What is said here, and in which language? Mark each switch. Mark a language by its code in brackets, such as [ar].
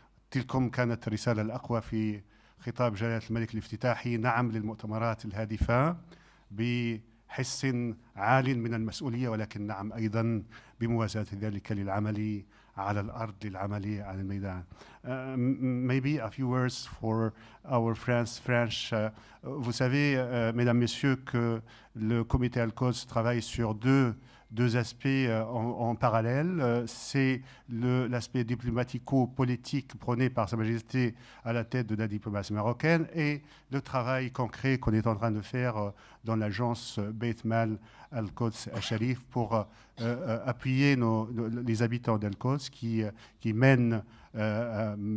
[ar] تلكم كانت الرسالة الأقوى في خطاب جلالة الملك الافتتاحي: نعم للمؤتمرات الهادفة بحس عال من المسؤولية، ولكن نعم أيضا بموازاة ذلك للعمل على الأرض، للعمل على الميدان. [en] Maybe a few words for our friends French. [fr] Vous savez, mesdames, messieurs, que le comité Al-Quds travaille sur deux aspects en parallèle. C'est l'aspect diplomatico-politique prôné par Sa Majesté à la tête de la diplomatie marocaine et le travail concret qu'on est en train de faire dans l'agence Bayt Al-Quds Al-Sharif pour appuyer les habitants d'Al-Quds qui mènent un